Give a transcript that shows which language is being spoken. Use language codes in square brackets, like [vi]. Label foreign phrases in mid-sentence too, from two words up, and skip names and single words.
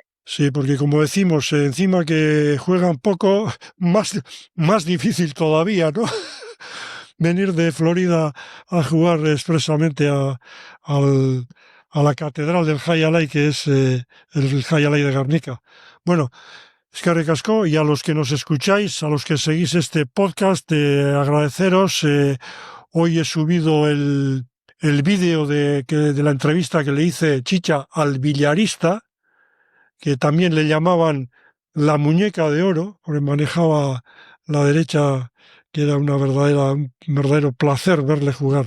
[es] Sí, porque como decimos, encima que juegan poco, más difícil todavía, ¿no? Venir de Florida a jugar expresamente a la catedral del Jai Alai, que es el Jai Alai de Guernica. [eu] Bueno, eskerrik asko, [es] y a los que nos escucháis, a los que seguís este podcast, agradeceros. Hoy he subido el vídeo de la entrevista que le hice, Chicha, al billarista, que también le llamaban la muñeca de oro, porque manejaba la derecha, que era un verdadero placer verle jugar.